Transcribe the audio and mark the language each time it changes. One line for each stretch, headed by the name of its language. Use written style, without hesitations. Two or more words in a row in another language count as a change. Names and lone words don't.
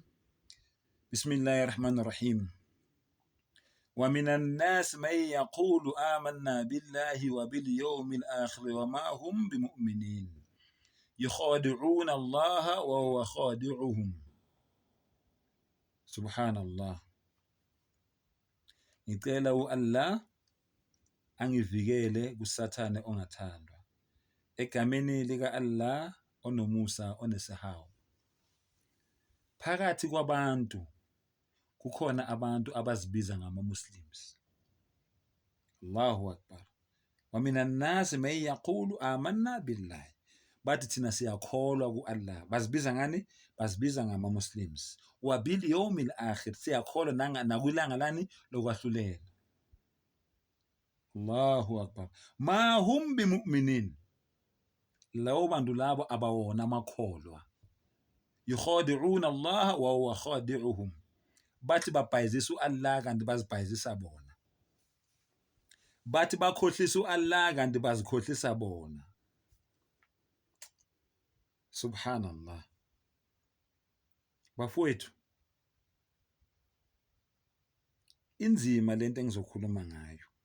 Arabic: بسم الله الرحمن الرحيم. ومن الناس من يقول آمنا بالله وباليوم الآخر وما هم بمؤمنين يخادعون الله وهو خادعهم. سبحان الله.
Zulu: Ngicela Allah angivikele kusathane ongathandwa. Egameni lika Allah onomusa onesihawu. Phakathi kwabantu kukhona abantu abazibiza ngama-Muslims.
Arabic: الله أكبر. ومن الناس من يقول آمنا بالله.
Zulu: Bathi thina siyakholwa ku-Allah. Bazibiza ngani? Bazibiza ngama-Muslims.
Arabic: وباليوم الآخر,
Zulu: siyakholwa nakwilanga lani lokwahlulela.
Arabic: الله أكبر. ما هم بمؤمنين.
Zulu: Lawo bantu labo abawona amakholwa.
Arabic: يخادعون الله وهو خادعهم.
Zulu: Bathi babhayizisa u-Allah kanti bazibhayizisa bona. Bathi bakhohlisa u-Allah kanti bazikhohlisa bona.
Arabic: Subhanallah.
Zulu: Bafowethu, inzima lento engizokhuluma ngayo.